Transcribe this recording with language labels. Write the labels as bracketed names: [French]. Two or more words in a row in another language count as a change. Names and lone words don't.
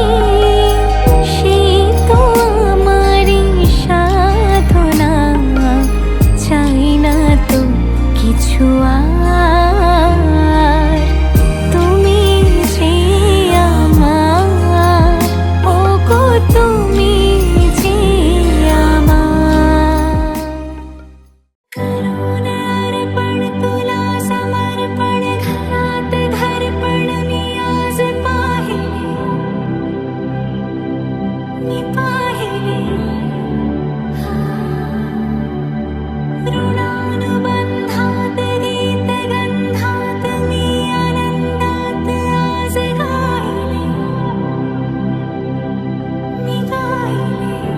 [Bangla] সে তো আমারি সাধনা, চাই না তো কিছু আর। তুমি যে আমার, ওগো তুমি যে আমার। [Marathi] करुण अर्पण तुला समर्पण, घरात घरपण मी आज पाहिले, मी पाहिले। ऋणानुबंधात गीत गंधात मी आनंदात आज गायले, मी गायले।